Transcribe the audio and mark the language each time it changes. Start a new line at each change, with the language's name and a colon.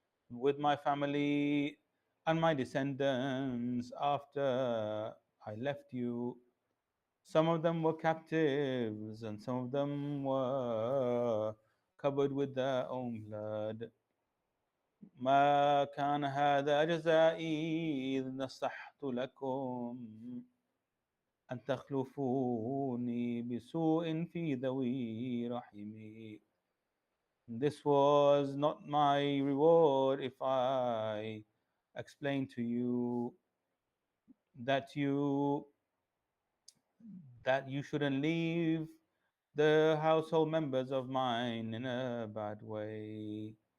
English: With my family and my descendants after I left you, some of them were captives and some of them were covered with their own blood.
Arabic: ما كان هذا جزائي إذ نصحت لكم أن تخلفوني بسوء في ذوي رحمي.
English: This was not my reward if I explained to you that you shouldn't leave the household members of mine in a bad way.